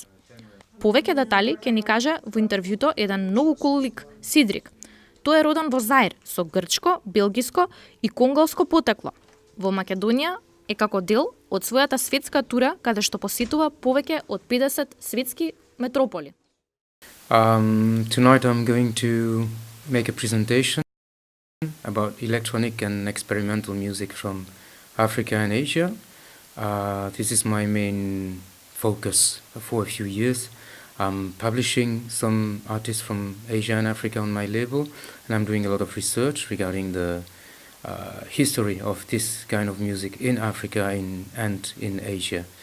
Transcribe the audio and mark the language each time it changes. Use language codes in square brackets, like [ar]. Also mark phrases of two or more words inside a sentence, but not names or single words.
[mk] Повеќе детали ќе ни каже во интервјуто еден многу кул лик, Сидрик. Тој е роден во Заир со грчко, белгиско и конголско потекло. Во Македонија е како дел од својата светска тура каде што посетува повеќе од 50 светски метрополи. [en] Tonight I'm going to make a presentation about electronic and experimental music from Africa and Asia. This is my main focus for a few years. I'm publishing some artists from Asia and Africa on my label, and I'm doing a lot of research regarding the history of this kind of music in Africa and in Asia.